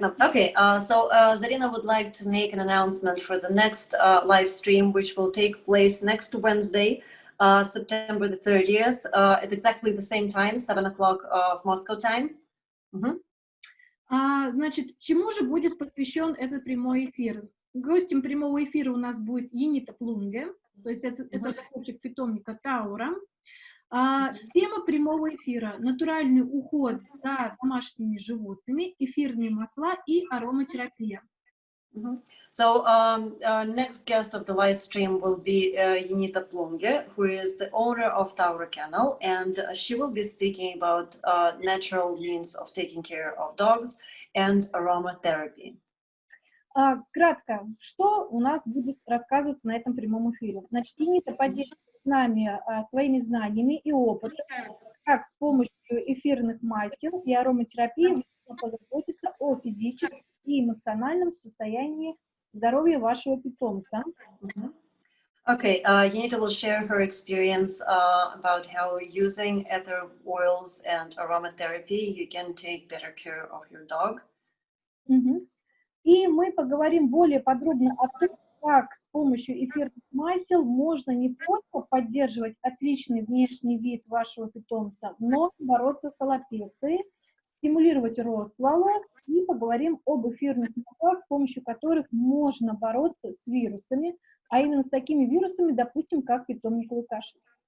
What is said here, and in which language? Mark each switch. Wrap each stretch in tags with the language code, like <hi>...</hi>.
<en>Okay, so Zarina would like to make an announcement for the next live stream, which will take place next Wednesday, September the 30th, at exactly the same time, 7 o'clock of Moscow time.</en> <ru>Значит, чему же будет посвящен этот прямой эфир? Гостем прямого эфира у нас будет Юнита Плунге, то есть это захватчик питомника Таура. Тема прямого эфира – натуральный уход за домашними животными, эфирные масла и ароматерапия.</ru> <en>So next guest of the live stream will be Unita Plunge, who is the owner of Tauro Kennel, and she will be speaking about natural means of taking care of dogs and aromatherapy.</en> <ru>Кратко, что у нас будет рассказываться на этом прямом эфире? Значит, Юнита поделится с нами своими знаниями и опытом, как с помощью эфирных масел и ароматерапии можно позаботиться о физическом и эмоциональном состоянии здоровья вашего питомца.</ru> <en>Okay, Unita will share her experience about how using ether oils and aromatherapy you can take better care of your dog.</en> <ru>И мы поговорим более подробно о том, как с помощью эфирных масел можно не только поддерживать отличный внешний вид вашего питомца, но и бороться с аллопецией, стимулировать рост волос, и поговорим об эфирных маслах, с помощью которых можно бороться с вирусами, а именно с такими вирусами, допустим, как питомниковый кашель.</ru>